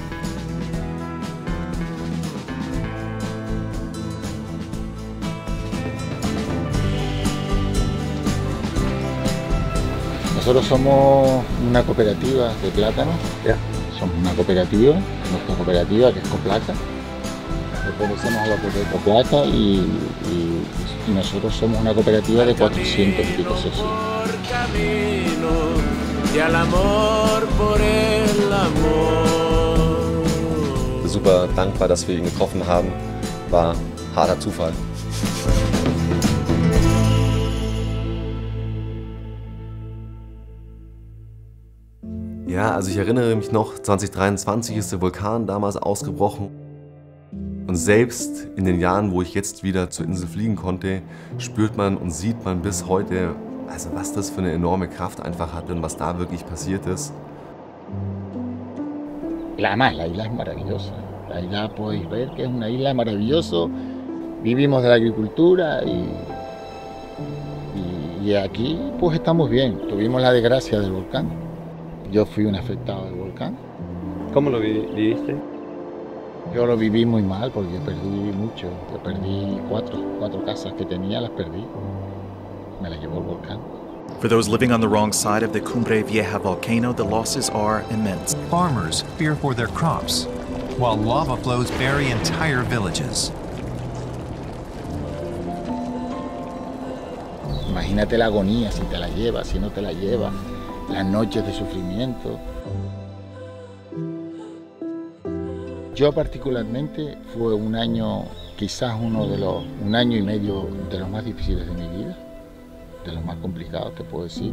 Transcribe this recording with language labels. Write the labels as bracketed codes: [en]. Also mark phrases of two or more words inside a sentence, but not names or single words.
[es] Nosotros somos una cooperativa de plátano. Somos una cooperativa, nuestra cooperativa que es Coplaca. Pertenecemos a la cooperativa Coplaca y nosotros somos una cooperativa de 400 y pico socios. [de] Super dankbar, dass wir ihn getroffen haben. War harter Zufall. Ja, also ich erinnere mich noch, 2023 ist der Vulkan damals ausgebrochen. Und selbst in den Jahren, wo ich jetzt wieder zur Insel fliegen konnte, spürt man und sieht man bis heute, also was das für eine enorme Kraft einfach hat und was da wirklich passiert ist. [es] Además, la isla es maravillosa. La isla podéis ver que es una isla maravillosa. Vivimos de la agricultura y aquí pues estamos bien. Tuvimos la desgracia del volcán. Yo fui un afectado del volcán. ¿Cómo lo viviste? Yo lo viví muy mal porque perdí mucho. Yo perdí cuatro casas que tenía, las perdí. Me las llevó el volcán. [en] For those living on the wrong side of the Cumbre Vieja volcano, the losses are immense. Farmers fear for their crops, while lava flows bury entire villages. [es] Imagínate la agonía, si te la lleva, si no te la lleva, las noches de sufrimiento. Yo particularmente fue un año, quizás un año y medio de los más difíciles de mi vida, de los más complicados, te puedo decir.